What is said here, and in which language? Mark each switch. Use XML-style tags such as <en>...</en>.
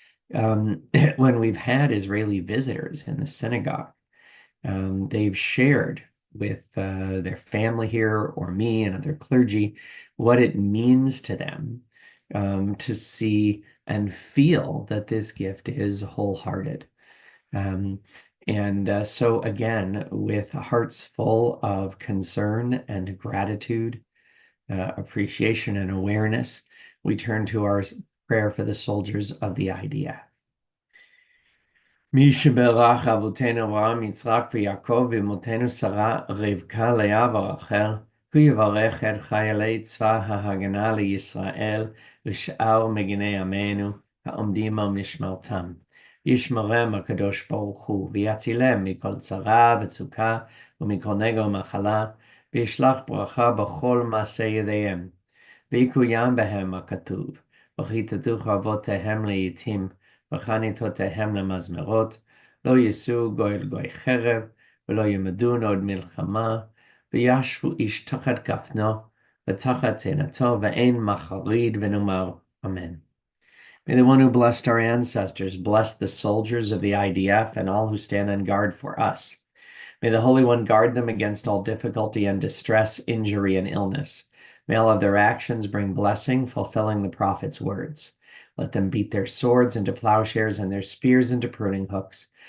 <en>When we've had Israeli visitors in the synagogue, they've shared with their family here or me and other clergy what it means to them to see and feel that this gift is wholehearted. Um, and so, again, with hearts full of concern and gratitude, appreciation and awareness, we turn to our prayer for the soldiers of the IDF.</en> <he>מי שברך אבותינו אברהם, יצחק ויעקב ואמותינו שרה, רבקה, לאה ורחל, הוא יברך את חיילי צבא ההגנה לישראל ושאר מגיני עמנו העומדים על משמרתם. ישמרם הקדוש ברוך הוא ויצילם מכל צרה וצוקה ומכל נגע ומחלה, וישלח ברכה בכל מעשה ידיהם. ויקוים בהם הכתוב, וכיתתו אבותיהם לעתים, וחניתותיהם למזמרות, לא יישאו גוי אל גוי חרב, ולא ילמדון עוד מלחמה, וישבו איש תחת גפנו, ותחת תאנתו, ואין מחריד ונאמר, Amen.</he> <en>May the one who blessed our ancestors bless the soldiers of the IDF and all who stand on guard for us. May the Holy One guard them against all difficulty and distress, injury, and illness. May all of their actions bring blessing, fulfilling the prophet's words. Let them beat their swords into plowshares and their spears into pruning hooks.</en>